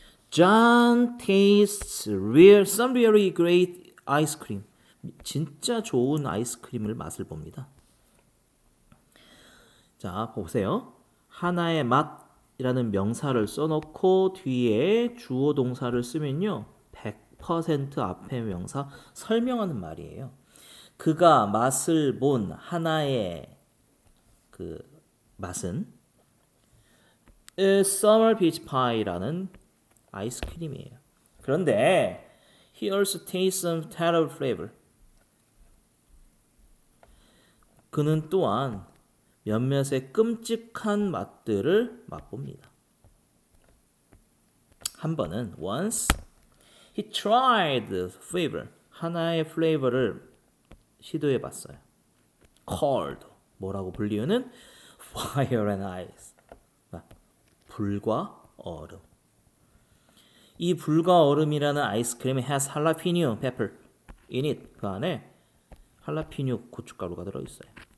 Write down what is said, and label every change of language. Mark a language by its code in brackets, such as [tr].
[en] John tastes some really great ice cream. [ko] 진짜 좋은 아이스크림을 맛을 봅니다. 자, 보세요. 하나의 맛이라는 명사를 써놓고 뒤에 주어 동사를 쓰면요. 100% 앞에 명사 설명하는 말이에요. 그가 맛을 본 하나의 그 맛은 Summer Peach Pie라는 아이스크림이에요. 그런데 [en] he also tastes some terrible flavor. [ko] 그는 또한 몇몇의 끔찍한 맛들을 맛봅니다. 한 번은 [en] once he tried the flavor. [ko] 하나의 플레이버를 시도해 봤어요. [en] cold [ko] 뭐라고 불리우는 [en] fire and ice. [ko] 불과 얼음. 이 불과 얼음이라는 아이스크림에 [en] has jalapeno pepper in it. [ko] 그 안에 할라피뇨 고춧가루가 들어 있어요.